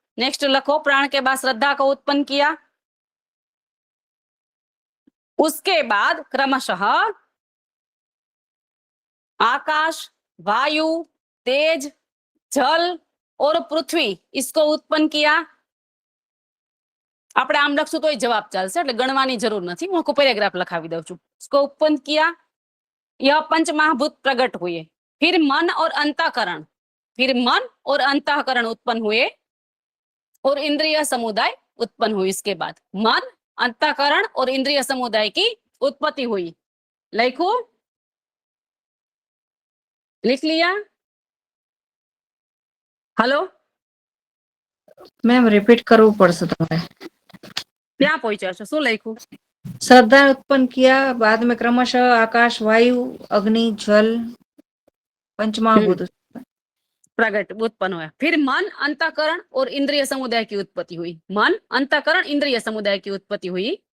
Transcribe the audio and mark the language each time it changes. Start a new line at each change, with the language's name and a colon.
Hindi: Next लिखो, प्राण के बाद श्रद्धा को उत्पन्न किया। उसके बाद क्रमशः आकाश, वायु, तेज, जल और पृथ्वी इसको उत्पन्न किया।
Gujarati: આપણે આમ લખશું તો જવાબ ચાલશે, એટલે ગણવાની જરૂર નથી। હું આખો પેરેગ્રાફ લખાવી દઉં છું।
Hindi: इसको उत्पन्न किया, यह पंच महाभूत प्रकट हुए। फिर मन और अंतःकरण, फिर मन और अंतःकरण उत्पन्न हुए और इंद्रिय समुदाय उत्पन्न हुई। इसके बाद मन, अंतःकरण और इंद्रिय समुदाय की उत्पत्ति हुई। लिखो, लिख लिया? हेलो
Gujarati: मैम रिपीट करવું પડશે તમારે। क्या पहुंचा छो? શું લખ્યું?
Hindi: श्रद्धा उत्पन्न किया, बाद में क्रमशः आकाश, वायु, अग्नि, जल, पंचमहाभूत प्रकट उत्पन्न हुआ। फिर मन, अंतःकरण और इंद्रिय समुदाय की उत्पत्ति हुई। मन, अंतःकरण, इंद्रिय समुदाय की उत्पत्ति हुई।